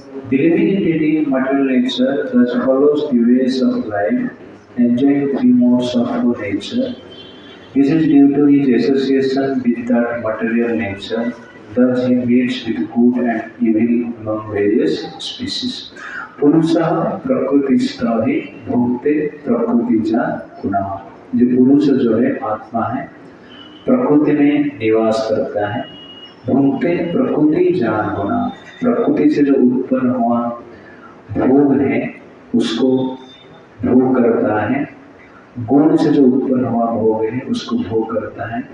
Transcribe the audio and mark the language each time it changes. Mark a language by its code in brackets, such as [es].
[en] The living entity in material nature thus follows the ways of life, enjoying three modes of nature. This is due to his association with that material nature. Thus he meets with good and evil among various species. [sa] पुरुषः प्रकृतिस्थो हि भुङ्क्ते प्रकृतिजा गुणाः। [hi] जो पुरुष जो है आत्मा है, प्रकृति में निवास करता है। [sa] भुङ्क्ते प्रकृतिजान् गुणाः, [hi] प्रकृति से जो उत्पन्न हुआ भोग है उसको भोग करता है। गुण से जो उत्पन्न हुआ भोग है उसको भोग करता है।